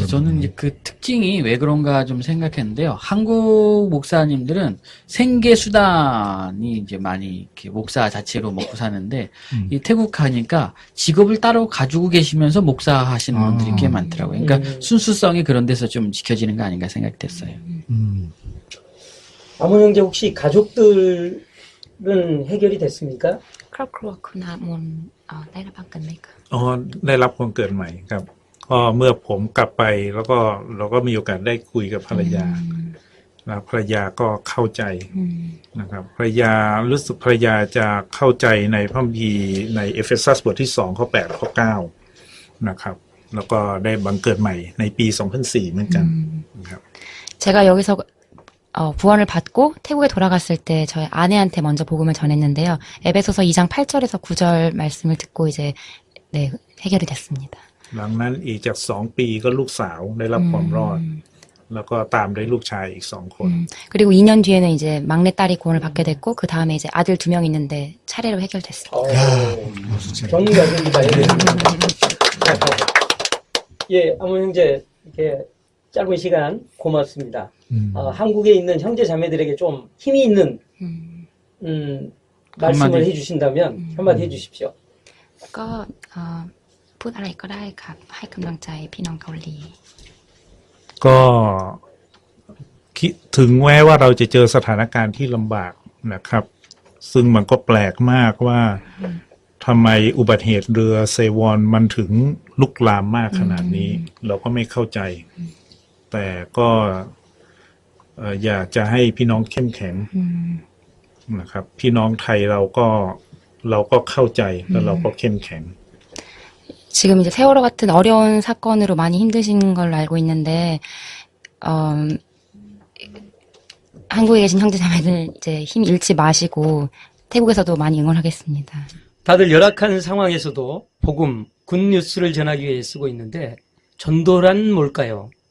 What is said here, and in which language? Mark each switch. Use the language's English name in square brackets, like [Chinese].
[Korean] 저는 이제 그 특징이 왜 그런가 좀 생각했는데요. 한국 목사님들은 생계 수단이 이제 많이 이렇게 목사 자체로 먹고 사는데 이 태국 가니까 직업을 따로 가지고 계시면서 목사 하시는 분들이 꽤 많더라고요. 그러니까 순수성이 그런 데서 좀 지켜지는 거 아닌가 생각됐어요. 아몬 형제 혹시 가족들은 해결이 됐습니까? [Thai] ครอบครัวคุณอามูลได้รับกันไหมคะ อ๋อได้รับคนเกิดใหม่ครับก็เมื่อผมกลับไปแล้วก็เราก็มีโอกาสได้คุยกับภรรยาแล้วภรรยาก็เข้าใจนะครับภรรยารู้สึกภรรยาจะเข้าใจในพระคัมภีร์ในเอเฟซัสบทที่2ข้อ8ข้อ9นะครับแล้วก็ได้บังเกิดใหม่ในปี2004เหมือนกันนะครับ [Korean] 제가 여기서 구원을 받고 태국에 돌아갔을 때 저희 아내한테 먼저 복음을 전했는데요. 에베소서 2장 8절에서 9절 말씀을 듣고 이제 네, 해결이 됐습니다. [Thai] หลังนั้นอีกจาก2 ปีก็ลูกสาวได้รับความรอดแล้วก็ตามด้วยลูกชายอีก2 คน [Korean] 그리고 2년 뒤에는 이제 막내 딸이 구원을 받게 됐고 그 다음에 이제 아들 2명 있는데 차례로 해결됐습니다. 전가족이 발견됐습니다. 예, 아몬 형제 이렇게 짧은 시간 고맙습니다. 한국에 있는 형제 자매들에게 좀 힘이 있는 말씀을 해주신다면 한마디 해주십시오. [Thai] ก็พูดอะไรก็ได้ครับให้กำลังใจพี่น้องเกาหลี ก็คิดถึงแม้ว่าเราจะเจอสถานการณ์ที่ลำบากนะครับซึ่งมันก็แปลกมากว่าทำไมอุบัติเหตุเรือเซวอนมันถึงลุกลามมากขนาดนี้เราก็ไม่เข้าใจแต่ก็อยากจะให้พี่น้องเข้มแข็งนะครับพี่น้องไทยเราก็เข้าใจแล้วเราก็เข้มแข็ง [Korean] 지금 이제 세월호 같은 어려운 사건으로 많이 힘드신 걸로 알고 있는데 한국에 계신 형제 자매들 이제 힘 잃지 마시고 태국에서도 많이 응원하겠습니다. 다들 열악한 상황에서도 복음, 굿뉴스를 전하기 위해 쓰고 있는데 전도란 뭘까요?